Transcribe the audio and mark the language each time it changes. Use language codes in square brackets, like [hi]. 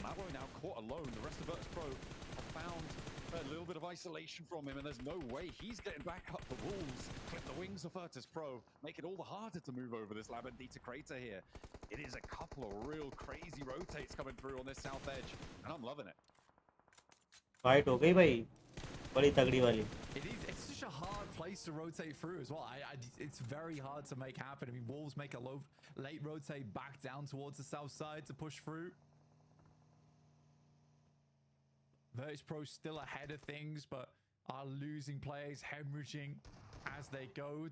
[en] Mabo now caught alone. The rest of Virtus Pro have found a little bit of isolation from him, and there's no way he's getting back up. The Wolves clip the wings of Virtus Pro, make it all the harder to move over this Labendita crater here. It is a couple of real crazy rotates coming through on this south edge, and I'm loving it. [hi] Fight हो गई भाई बड़ी तगड़ी वाली. [en] It's such a hard place to rotate through as well. It's very hard to make happen. I mean, Wolves make a late rotate back down towards the south side to push through. Virtus Pro still ahead of things, but are losing players, hemorrhaging as they go.